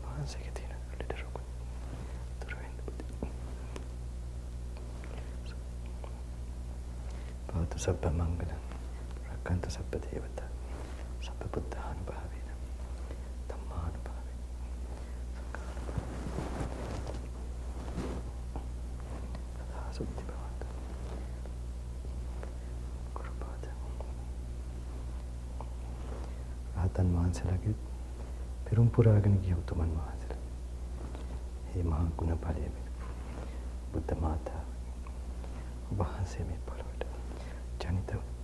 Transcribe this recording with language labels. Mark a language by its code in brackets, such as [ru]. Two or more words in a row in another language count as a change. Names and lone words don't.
[pi] Bhavatu sabba mangala, rakkantu sabba devata, sabba buddha anubhavena, dhamma anubhavena, sada suddhi bhavata, gurupada. [si] Ratan වහන්සේලාගේ පෙරම් පුරාගෙන ගිය උතුමන් වහන්සේලා. මේ මහා ගුණ ඵලයේ බුද්ධ මාතාව වහන්සේ මේ පොළොවට ජනිත